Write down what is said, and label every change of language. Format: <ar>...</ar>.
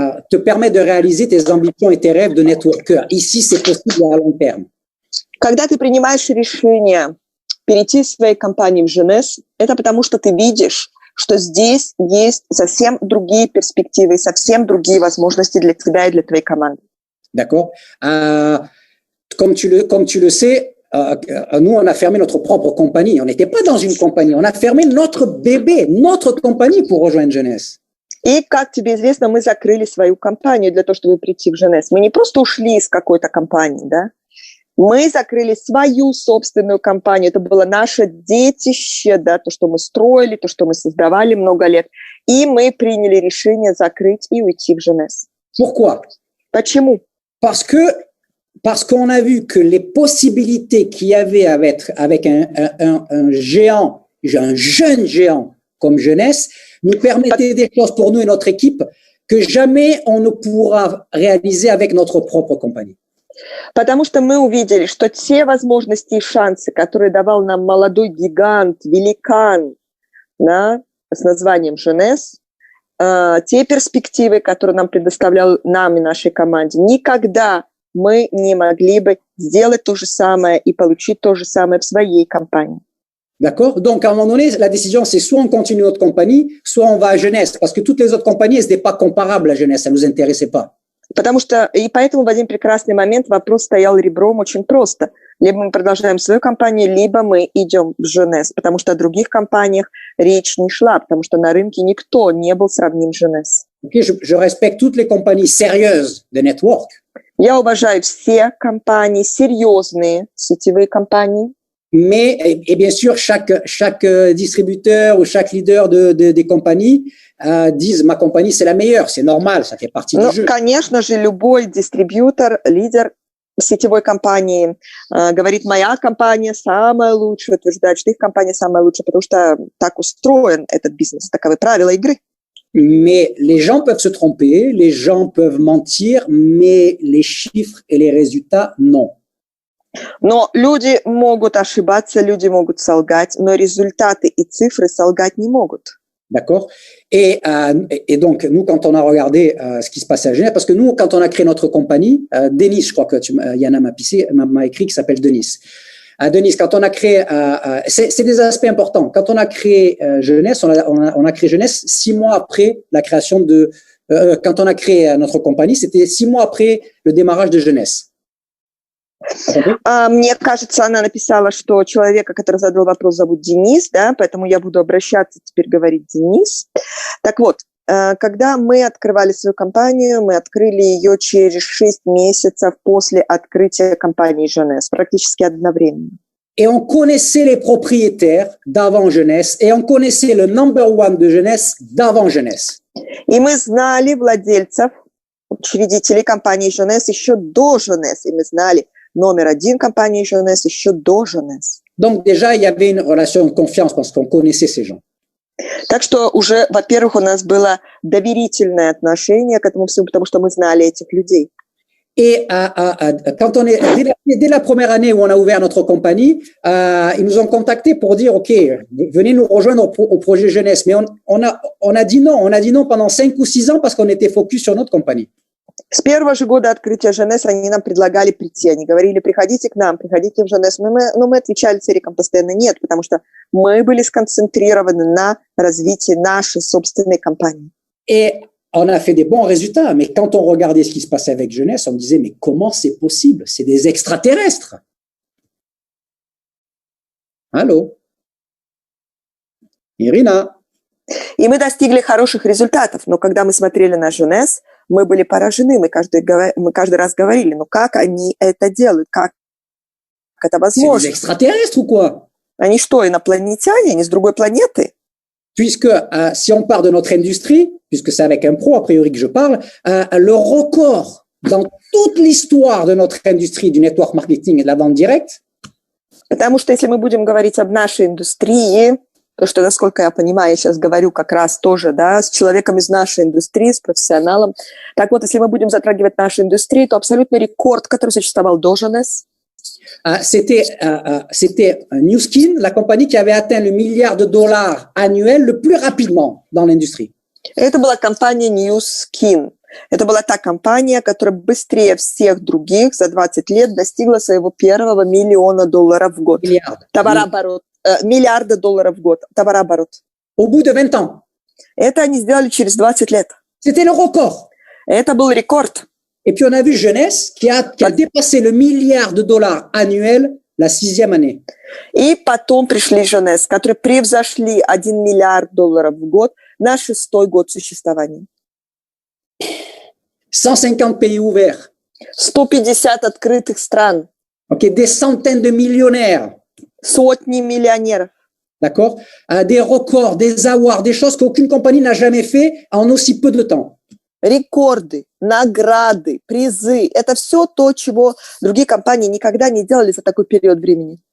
<fr>te permettent de réaliser tes ambitions et tes rêves de networker. Ici, c'est possible à long terme.</fr> <ru>Когда ты принимаешь решение перейти из своей компании в Женес, это потому, что ты видишь, что здесь есть совсем другие перспективы, совсем другие возможности для тебя и для твоей команды.</ru> <fr>D'accord. Comme tu le sais, nous, on a fermé notre propre compagnie. On n'était pas dans une compagnie. On a fermé notre bébé, notre compagnie pour rejoindre Jeunesse.</fr> <ru>И, как тебе известно, мы закрыли свою компанию для того, чтобы прийти в Женес. Мы не просто ушли из какой-то компании, да? Мы закрыли свою собственную компанию. Это было наше детище, да, то, что мы строили, то, что мы создавали много лет. И мы приняли решение закрыть и уйти в Женес.</ru> <fr>Pourquoi?</fr> <ru>Почему?</ru> <fr>Parce qu'on a vu que les possibilités qu'il y avait avec un géant, un jeune géant comme Jeunesse, nous permettaient des choses pour nous et notre équipe que jamais on ne pourra réaliser avec notre propre compagnie.</fr> <ru>Потому что мы увидели, что те возможности и шансы, которые давал нам молодой гигант, великан, да, с названием Jeunesse, те перспективы, которые нам предоставлял нам и нашей команде, никогда мы не могли бы сделать то же самое и получить то же самое в своей компании.</ru> <fr>D'accord? Donc, à un moment donné, la décision, c'est soit on continue notre compagnie, soit on va à Jeunesse. Parce que toutes les autres compagnies, elles n'étaient pas comparables à Jeunesse. Ça ne nous intéressait pas.</fr> <ru>Потому что, и поэтому в один прекрасный момент вопрос стоял ребром очень просто. Либо мы продолжаем свою компанию, либо мы идем в Jeunesse. Потому что о других компаниях речь не шла, потому что на рынке никто не был сравним Jeunesse.</ru> <fr>Okay, je respecte toutes les compagnies sérieuses de network.</fr> <ru>Я уважаю все компании, серьезные сетевые компании.</ru> <fr>Mais, et bien sûr, chaque distributeur ou chaque leader des compagnies disent ma compagnie c'est la meilleure, c'est normal, ça fait partie du jeu.</fr> <ru>Конечно же, любой дистрибьютор, лидер сетевой компании говорит, моя компания самая лучшая, утверждает, что их компания самая лучшая, потому что так устроен этот бизнес, таковы правила игры.</ru> <fr>Mais les gens peuvent se tromper, les gens peuvent mentir, mais les chiffres et les résultats, non.</fr> <ru>Но люди могут ошибаться, люди могут солгать, но результаты и цифры солгать не могут.</ru> <fr>D'accord. Et donc, nous, quand on a regardé ce qui se passait à Genève, parce que nous, quand on a créé notre compagnie, Denis, je crois que Yana m'a écrit, qui s'appelle Denis. Denis, quand on a créé, c'est des aspects importants. Quand on a créé Jeunesse, on a créé Jeunesse 6 mois après la création quand on a créé notre compagnie, c'était 6 mois après le démarrage de Jeunesse.</fr> <ru>Мне кажется, она написала, что человека, который задал вопрос, зовут Денис, да, поэтому я буду обращаться, теперь говорить Денис. Так вот, когда мы открывали свою компанию, мы открыли ее через 6 месяцев после открытия компании Jeunesse, практически одновременно.</ru> <fr>Et on connaissait les propriétaires d'avant Jeunesse, et on connaissait le</fr> <en>number one</en> <fr>de Jeunesse d'avant Jeunesse.</fr> <ru>И мы знали владельцев, учредителей компании Jeunesse еще до Jeunesse, и мы знали номер 1 компании Jeunesse еще до Jeunesse.</ru> <fr>Donc déjà, il y avait une relation de confiance parce qu'on connaissait ces gens.</fr> <ru>Так что уже, во-первых, у нас было доверительное отношение к этому всему, потому что мы знали этих людей.</ru> <fr>Et quand dès la première année où on a ouvert notre compagnie, ils nous ont contactés pour dire, OK, venez nous rejoindre au projet Jeunesse. Mais on a dit non. On a dit non pendant 5 ou 6 ans parce qu'on était focus sur notre compagnie.</fr> <ru>С первого же года открытия Jeunesse они нам предлагали прийти. Они говорили, приходите к нам, приходите в Jeunesse. Но мы отвечали церикам постоянно нет, потому что мы были сконцентрированы на развитии нашей собственной компании.</ru> <fr>Et on a fait des bons résultats, mais quand on regardait ce qui se passait avec Jeunesse, on me disait, mais comment c'est possible? C'est des extraterrestres. Allô? Irina?</fr> <ru>И мы достигли хороших результатов, но когда мы смотрели на Jeunesse, мы были поражены, мы каждый раз говорили, ну как они это делают, как это возможно?</ru> <fr>C'est des extraterrestres ou quoi?</fr> <ru>Они что, инопланетяне, они с другой планеты?</ru> <fr>Puisque si on part de notre industrie, puisque c'est avec un pro a priori que je parle, le record dans toute l'histoire de notre industrie du network marketing et de la vente directe.</fr> <ru>Потому что если мы будем говорить об нашей индустрии, то, что, насколько я понимаю, я сейчас говорю как раз тоже, да, с человеком из нашей индустрии, с профессионалом. Так вот, если мы будем затрагивать нашу индустрию, то абсолютный рекорд, который существовал до Jeunesse.</ru> <fr>C'était New Skin, la compagnie qui avait atteint le $1 milliard annuel le plus rapidement dans l'industrie.</fr> <ru>Это была компания New Skin. Это была та компания, которая быстрее всех других за 20 лет достигла своего первого $1 миллион в год. Товарооборот. Миллиарда долларов в год. Товарооборот.</ru> <fr>Au bout de 20 ans.</fr> <ru>Это они сделали через 20 лет.</ru> <fr>C'était le record.</fr> <ru>Это был рекорд.</ru> <fr>Et puis on a vu Jeunesse qui a dépassé le $1 milliard annuel la 6e année.</fr> <ru>И потом пришли Jeunesse, которые превзошли $1 миллиард в год на 6-й год существования.</ru> <fr>150 pays ouverts.</fr> <ru>150 открытых стран.</ru> <fr>Okay, des centaines de millionnaires.</fr> <ru>Сотни миллионеров.</ru> <fr>D'accord? Des records, des awards, des choses qu'aucune compagnie n'a jamais fait en aussi peu de temps.</fr> <ru>Рекорды, награды, призы. Это все то, чего другие компании никогда не делали за такой период времени.</ru>